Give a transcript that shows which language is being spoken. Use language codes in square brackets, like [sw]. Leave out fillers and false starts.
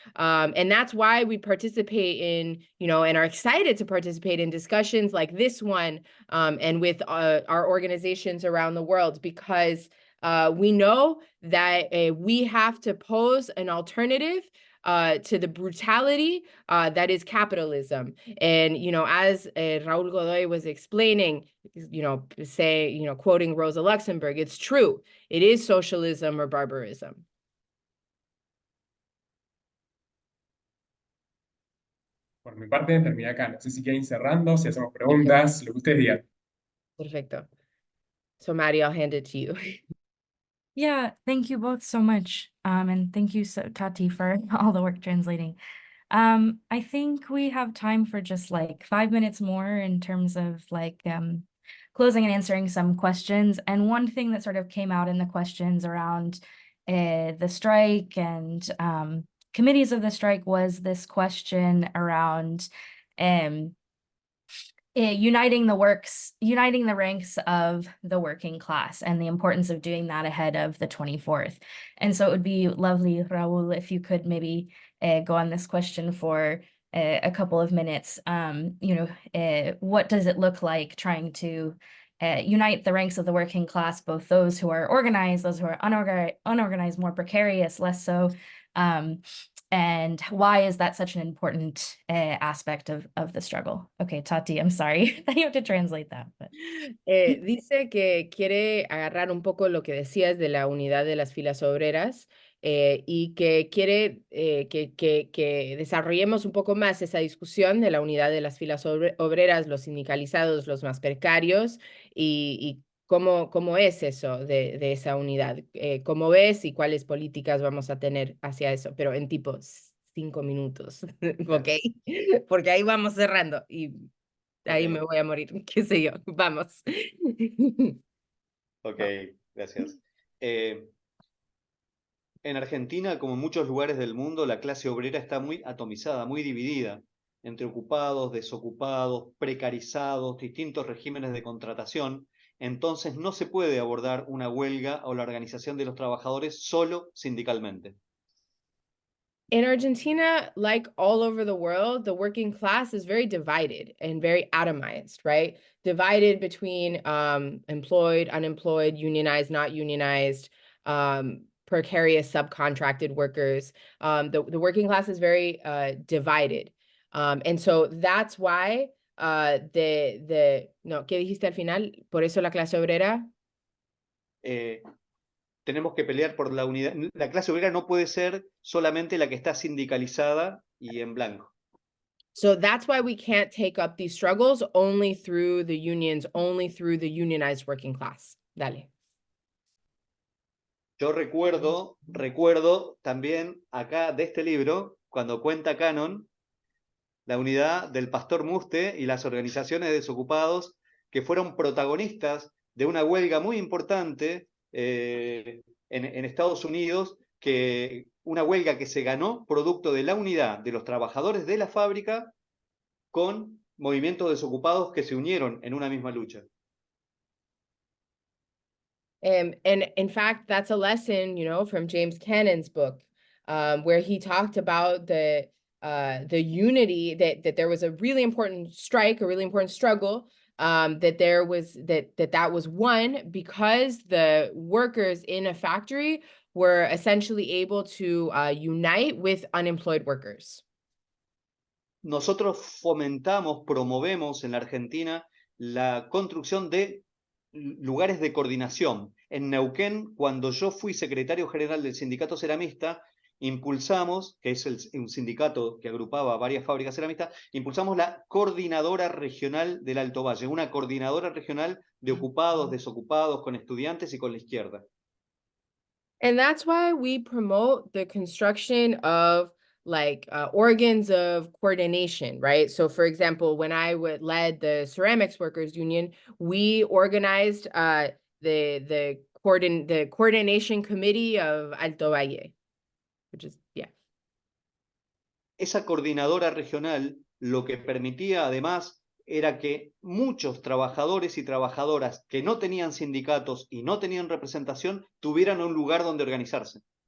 [en] And that's why we participate in, and are excited to participate in discussions like this one, and with our organizations around the world, because we know that we have to pose an alternative to the brutality that is capitalism. And, as Raúl Godoy was explaining, quoting Rosa Luxemburg, it's true. It is socialism or barbarism. [es] Por mi parte, terminé acá. No sé si quieren ir cerrando, si hacemos preguntas, lo que ustedes digan. Perfecto. [en] So, Maddie, I'll hand it to you. Yeah, thank you both so much. And thank you, Tati, for all the work translating. I think we have time for just like 5 minutes more in terms of like closing and answering some questions. And one thing that sort of came out in the questions around the strike and committees of the strike was this question around uniting the ranks of the working class and the importance of doing that ahead of the 24th. And so it would be lovely, Raúl, if you could maybe go on this question for a couple of minutes. What does it look like trying to unite the ranks of the working class, both those who are organized, those who are unorganized, more precarious, less so, and why is that such an important aspect of the struggle? Okay, Tati, I'm sorry that you have to translate that. But... [es] dice que quiere agarrar un poco lo que decías de la unidad de las filas obreras, y que quiere que desarrollemos un poco más esa discusión de la unidad de las filas obreras, los sindicalizados, los más precarios, y ¿cómo es eso de esa unidad? ¿Cómo ves y cuáles políticas vamos a tener hacia eso? Pero en tipo 5 minutos, ¿ok? Porque ahí vamos cerrando y ahí me voy a morir, qué sé yo. Vamos. Ok, gracias. En Argentina, como en muchos lugares del mundo, la clase obrera está muy atomizada, muy dividida entre ocupados, desocupados, precarizados, distintos regímenes de contratación. Entonces no se puede abordar una huelga o la organización de los trabajadores solo sindicalmente. [en] In Argentina, like all over the world, the working class is very divided and very atomized, right? Divided between employed, unemployed, unionized, not unionized, precarious, subcontracted workers. The working class is very divided. And so that's why no, [es] ¿qué dijiste al final? Por eso la clase obrera. Tenemos que pelear por la unidad. La clase obrera no puede ser solamente la que está sindicalizada y en blanco. [en] So that's why we can't take up these struggles only through the unions, only through the unionized working class. [es] Dale. Yo recuerdo también acá de este libro, cuando cuenta Canon, la unidad del Pastor Muste y las organizaciones de desocupados que fueron protagonistas de una huelga muy importante en Estados Unidos, que una huelga que se ganó producto de la unidad de los trabajadores de la fábrica con movimientos desocupados que se unieron en una misma lucha. [en] And in fact, that's a lesson, from James Cannon's book, where he talked about the unity, that there was a really important strike, a really important struggle, that was won because the workers in a factory were essentially able to unite with unemployed workers. [es] Nosotros fomentamos, promovemos en la Argentina la construcción de lugares de coordinación. En Neuquén, cuando yo fui secretario general del sindicato ceramista, impulsamos, que es un sindicato que agrupaba varias fábricas ceramistas, impulsamos la coordinadora regional del Alto Valle, una coordinadora regional de ocupados, desocupados, con estudiantes y con la izquierda. [en] And that's why we promote the construction of organs of coordination, right? So for example, when I led the ceramics workers union, we organized the coordination committee of Alto Valle, which is, yeah. [es] Esa coordinadora regional lo que permitía además era que muchos trabajadores y trabajadoras que no tenían sindicatos y no tenían representación tuvieran un lugar donde organizarse.